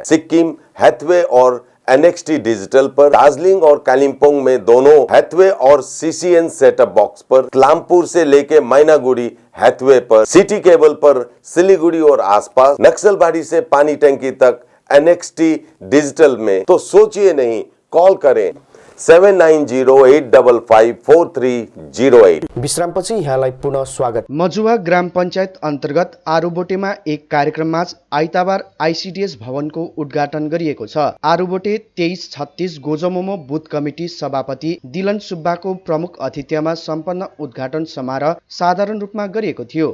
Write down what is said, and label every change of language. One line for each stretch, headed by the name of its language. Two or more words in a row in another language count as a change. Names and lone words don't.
Hindi: सिक्किम, हैथवे और NXT डिजिटल पर, दार्जिलिंग और कालिम्पोंग में दोनों हैथवे और CCN सेटअप बॉक्स पर, क्लामपुर से लेके मैनागुड़ी हैथवे पर, सिटी केबल पर सिलीगुड़ी और आसपास, नक्सलबाड़ी से पानी टंकी तक NXT डिजिटल में। तो सोचिए नहीं, कॉल करें 7908554308।
Nepali: विश्रामपछि यहाँलाई पुनः स्वागत। मजुवा ग्राम पञ्चायत अन्तर्गत आरुबोटेमा एक कार्यक्रममा आइतबार ICDS भवनको उद्घाटन गरिएको छ। आरुबोटे 2336 गोजमोमो बुथ कमिटी सभापति दिलन सुब्बाको प्रमुख आतिथ्यमा सम्पन्न उद्घाटन समारोह साधारण रूपमा गरिएको थियो।